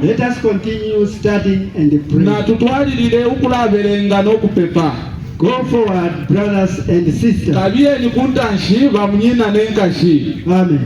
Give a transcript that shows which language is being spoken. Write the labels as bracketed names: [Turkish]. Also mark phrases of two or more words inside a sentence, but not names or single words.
[English] Let us continue studying and praying. [Bemba] Na tutwalilile ukulabelenga n'okupepa. [English] Go forward, brothers and sisters. [Bemba] Kabiye ni kuntanshi bamunyina nenkashi. [English] Amen.